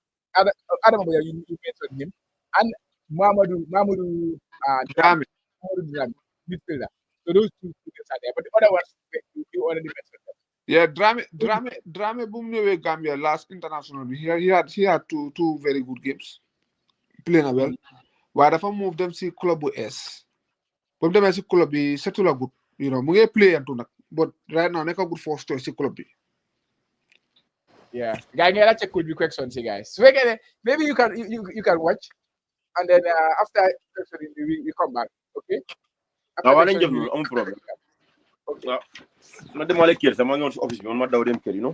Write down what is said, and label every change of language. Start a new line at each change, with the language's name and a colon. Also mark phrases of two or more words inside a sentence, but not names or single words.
English: Adama Boya, you mentioned him, and Mamadou Dramé, midfielder. So those 2 names are there, but the other ones you already mentioned them. Yeah,
Wolof: Dramé boom ñëwé Gambia
English: last international. He had two very good games. Playing well.
Wolof: Waaye dafa move dem si club bu S. Ba mu demee si club bi
English: settle good. You know,
Wolof: mu ngi play antu nag.
English: But right now nekk good first choice si club bi. Yeah, guy, let's check could be questions, guys. So maybe you can watch, and then after we come back, okay? I want to give you a problem. Okay. Madam Malekir, I'm going to office. I'm not down there, you know.